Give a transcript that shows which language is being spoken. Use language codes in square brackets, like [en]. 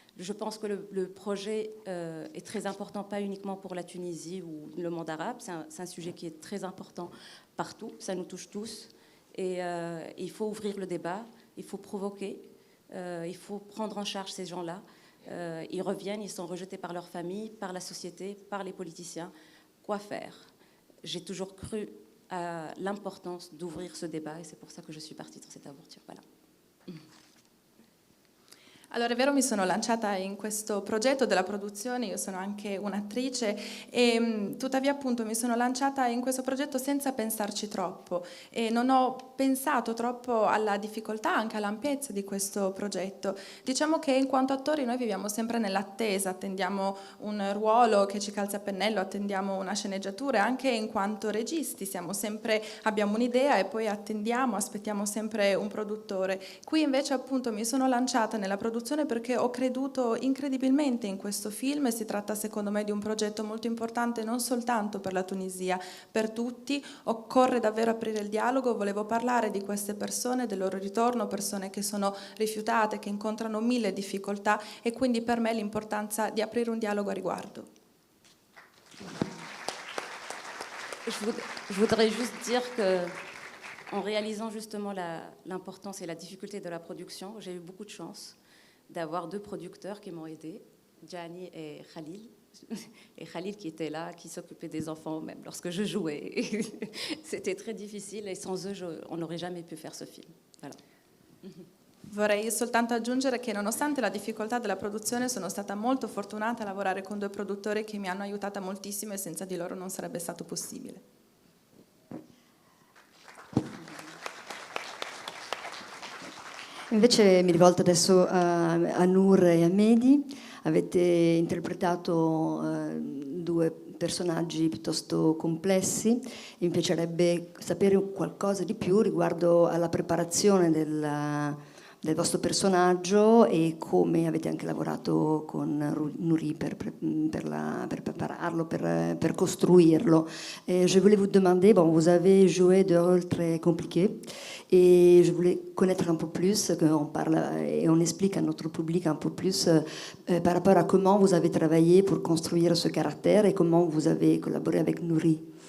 [fr] Je pense que le projet est très important, pas uniquement pour la Tunisie ou le monde arabe, c'est un sujet qui est très important partout, ça nous touche tous, et il faut ouvrir le débat, il faut provoquer, il faut prendre en charge ces gens-là. Ils reviennent, ils sont rejetés par leur famille, par la société, par les politiciens. Quoi faire? J'ai toujours cru à l'importance d'ouvrir ce débat, et c'est pour ça que je suis partie dans cette aventure. Voilà. [it] Allora, è vero, mi sono lanciata in questo progetto della produzione, io sono anche un'attrice e tuttavia appunto mi sono lanciata in questo progetto senza pensarci troppo e non ho pensato troppo alla difficoltà, anche all'ampiezza di questo progetto. Diciamo che in quanto attori noi viviamo sempre nell'attesa, attendiamo un ruolo che ci calza a pennello, attendiamo una sceneggiatura, anche in quanto registi abbiamo un'idea e poi aspettiamo sempre un produttore. Qui invece appunto mi sono lanciata nella produzione perché ho creduto incredibilmente in questo film e si tratta secondo me di un progetto molto importante non soltanto per la Tunisia, per tutti. Occorre davvero aprire il dialogo, volevo parlare di queste persone, del loro ritorno, persone che sono rifiutate, che incontrano 1000 difficoltà e quindi per me l'importanza di aprire un dialogo a riguardo. [fr] Je voudrais juste dire que en réalisant justement l'importance et la difficulté de la production, j'ai eu beaucoup de chance d'avoir 2 producteurs qui m'ont aidé, Gianni et Khalil. Et Khalil qui était là, qui s'occupait des enfants même lorsque je jouais. C'était très difficile et sans eux, on n'aurait jamais pu faire ce film. Voilà. [it] Vorrei soltanto aggiungere che nonostante la difficoltà della produzione sono stata molto fortunata a lavorare con 2 produttori che mi hanno aiutata moltissimo e senza di loro non sarebbe stato possibile. Invece mi rivolto adesso a Nour e a Mehdi. Avete interpretato 2 personaggi piuttosto complessi. Mi piacerebbe sapere qualcosa di più riguardo alla preparazione del vostro personaggio et come avete anche lavorato con Nouri per prépararlo, per costruirlo. [fr] Je voulais vous demander, bon, vous avez joué de rôles très compliqués et je voulais connaître un peu plus, qu'on parle et on explique à notre public un peu plus par rapport à comment vous avez travaillé pour construire ce caractère et comment vous avez collaboré avec Nouri.